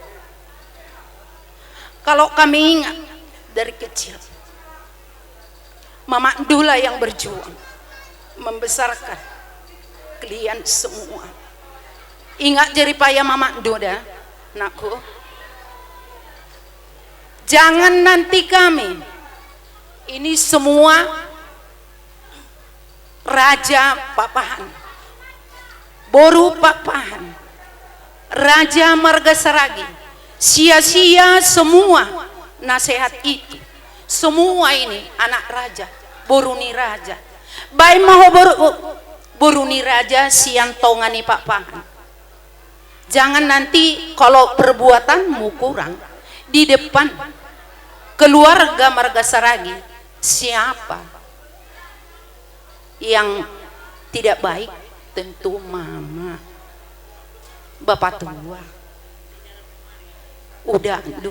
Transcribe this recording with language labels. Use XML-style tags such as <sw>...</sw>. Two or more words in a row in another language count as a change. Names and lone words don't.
<id>Kalau kami ingat dari kecil, Mama Dula yang berjuang membesarkan kalian semua. Ingat jeripaya Mama Duda, nakku. Jangan nanti kami ini semua Raja Papahan, Boru Papahan, Raja Marga Saragi, sia-sia semua nasihat itu. Semua ini anak raja,</id> <bbc>Boruni raja.</bbc> <id>Baik mau</id> <bbc>Boruni raja siantongani Papahan.</bbc> <id>Jangan nanti kalau perbuatanmu kurang di depan keluarga Marga Saragi, siapa yang tidak baik? Tentu mama, bapak tua, udah aduh.</id>